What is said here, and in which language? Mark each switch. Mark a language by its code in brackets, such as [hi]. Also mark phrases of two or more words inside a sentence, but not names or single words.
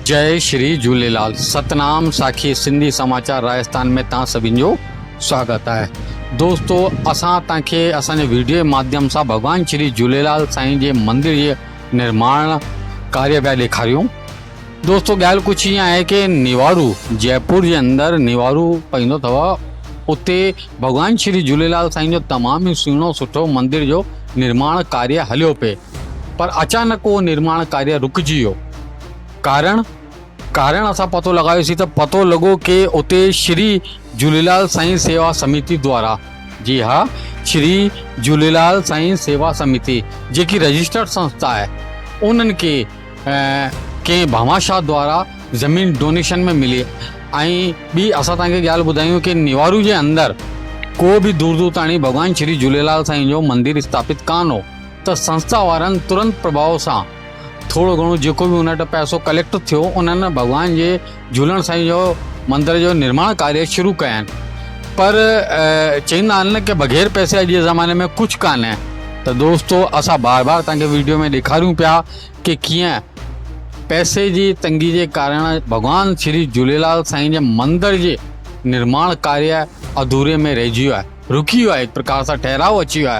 [sd] जय श्री झूलेलाल। सतनाम साखी सिंधी समाचार राजस्थान में तव्हां सभिनि जो स्वागत है। दोस्तों, असां तव्हांखे असांजे वीडियो जे माध्यम सां भगवान श्री झूलेलाल साईं जे मंदिर जे निर्माण कार्य पिया ॾेखारियूं। दोस्तों, ॻाल्हि कुझु ईअं आहे कि निवारू जयपुर जे अंदरि निवारू पवंदो अथव। उते भगवान श्री झूलेलाल साईं जो तमामु ई सुहिणो सुठो मंदिर जो निर्माण कार्य हलियो पिए, पर अचानक उहो निर्माण कार्य रुकिजी वियो। कारण असां पतो लॻायोसीं त पतो लॻो कि उते श्री झूलेलाल साईं सेवा समिति द्वारा, जी हाँ, श्री झूलेलाल साईं सेवा समिति जेकी रजिस्टर्ड संस्था आहे, उन्हनि खे कंहिं भामाशाह द्वारा ज़मीन डोनेशन में मिली। ऐं ॿी असां तव्हांखे ॻाल्हि ॿुधायूं कि निवारू जे अंदरि को बि दूर दूर ताईं भॻवान श्री झूलेलाल साईं जो मंदिर स्थापित कान हो, त संस्था वारनि तुरंत प्रभाव सां थोड़ो घणो जेको बि उन वटि पैसो कलेक्ट थियो, उन्हनि भॻवान जे झूलण साईं जो मंदर जो निर्माण कार्य शुरू कया आहिनि। पर चवंदा आहिनि न कि बग़ैर पैसे अॼु जे ज़माने में कुझु कान आहे। त दोस्तों, असां बार बार तव्हांखे वीडियो में ॾेखारियूं पिया कि कीअं पैसे जी तंगी जे कारण भॻवान श्री झूलेलाल साईं जे मंदर जे निर्माण कार्य अधूरे में रहिजी वियो आहे, रुकी वियो आहे, एक प्रकार सां ठहराव अची वियो आहे।